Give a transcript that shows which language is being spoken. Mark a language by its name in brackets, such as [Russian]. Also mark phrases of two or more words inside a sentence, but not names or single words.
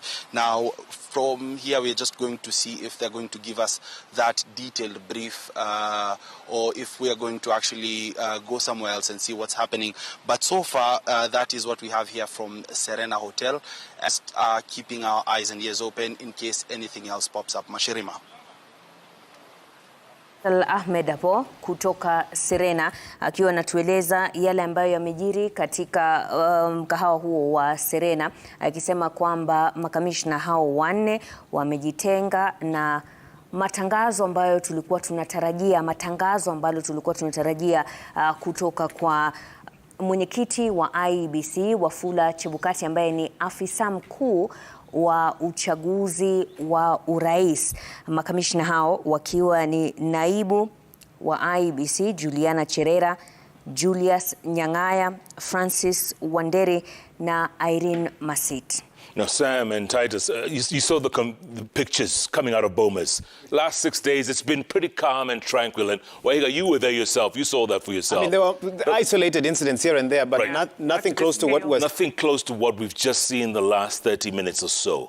[English] Now, from here, we're just going to see if they're going to give us that detailed brief or if we are going to actually go somewhere else and see what's happening. But so far, that is what we have here from Serena Hotel, as keeping our eyes and ears open in case anything else pops up. Mashirima. [Swahili] Ahmed hapo kutoka Serena akiwa anatueleza yale ambayo yamejiri katika mkahawa huo wa Serena, akisema kwamba makamishna hao 4 wamejitenga na matangazo ambayo tulikuwa tunatarajia kutoka kwa mwenyekiti wa IEBC Wafula Chebukati ambaye ni afisa mkuu wa uchaguzi wa urais. Makamishna hao wakiwa ni naibu wa IEBC Juliana Cherera, Julius Nyang'aya, Francis Wanderi na Irene Masit. [English] Now, Sam and Titus, you saw the pictures coming out of Bomas. Last 6 days, it's been pretty calm and tranquil. And Wahiga, you were there yourself. You saw that for yourself. I mean, there were isolated incidents here and there, but right. nothing close to what was... Nothing close to what we've just seen the last 30 minutes or so.